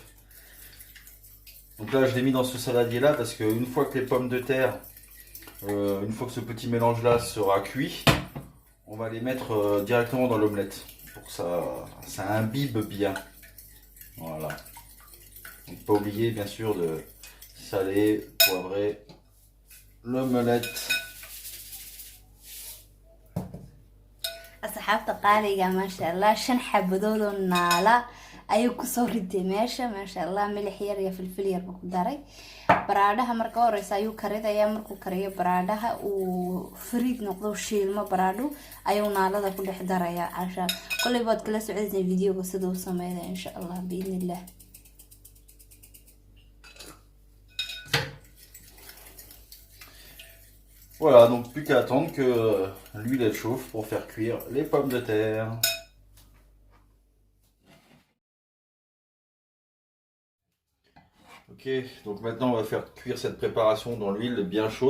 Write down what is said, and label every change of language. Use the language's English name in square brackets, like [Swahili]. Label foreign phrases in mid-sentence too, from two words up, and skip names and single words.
[French] Donc là je l'ai mis dans ce saladier là parce qu'une fois que les pommes de terre, une fois que ce petit mélange là sera cuit, on va les mettre directement dans l'omelette pour que ça imbibe bien. Voilà. Donc pas oublier bien sûr de saler, poivrer l'omelette. [Somali] asxaabta qaaliga [Arabic] ما شاء الله [Somali] 5 xabadood oo naala ayuu ku soo riday meesha [Arabic] ما شاء الله [Somali] milix yar iyo filfil yar ku daray baraadaha marka horeysa ayuu karidaya markuu kariyo baraadaha uu firiid noqdo shiilmo baraado ayuu naalada ku dhex daraya asha kulli baad kala socodeen videoga sida uu sameeyo [Arabic] إن شاء الله بإذن الله. [French] Voilà, donc plus qu'à attendre que l'huile elle chauffe pour faire cuire les pommes de terre. Ok, donc maintenant on va faire cuire cette préparation dans l'huile bien chaude.